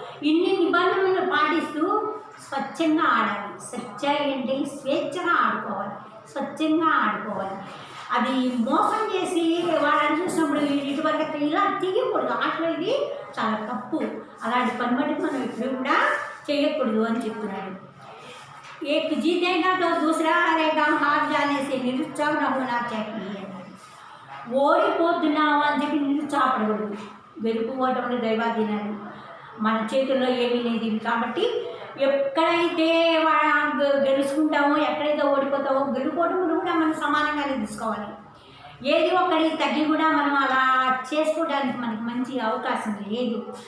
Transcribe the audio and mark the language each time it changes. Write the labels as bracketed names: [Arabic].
[Telugu] ఇన్ని నిబంధనలు పాటిస్తూ స్వచ్ఛంగా ఆడాలి. స్వచ్ఛంగా అంటే స్వేచ్ఛగా ఆడుకోవాలి, స్వచ్ఛంగా ఆడుకోవాలి. అది మోసం చేసి వాళ్ళని చూసినప్పుడు ఇటువరకు ఇలా తీయకూడదు. ఆటలో ఇది చాలా తప్పు. అలాంటి పని మటుకు మనం ఎప్పుడు కూడా చేయకూడదు అని చెప్తున్నాడు. [Hindi] एक जीतेगा तो दूसरा हारेगा, हार जाने से निरुत्साह न होना चाहिए. [Telugu] ఓడిపోతున్నావు అని చెప్పి నిరుత్సాహపడకూడదు. గెలుపు ఓటములు దైవాధీనాలు, మన చేతుల్లో ఏమీ లేదు. కాబట్టి ఎక్కడైతే గెలుచుకుంటామో, ఎక్కడైతే ఓడిపోతామో, గెలుపోవటములు కూడా మనం సమానంగానే తీసుకోవాలి. ఏది ఒక్కడి తగ్గి కూడా మనం అలా చేసుకోవడానికి మనకి మంచి అవకాశం లేదు.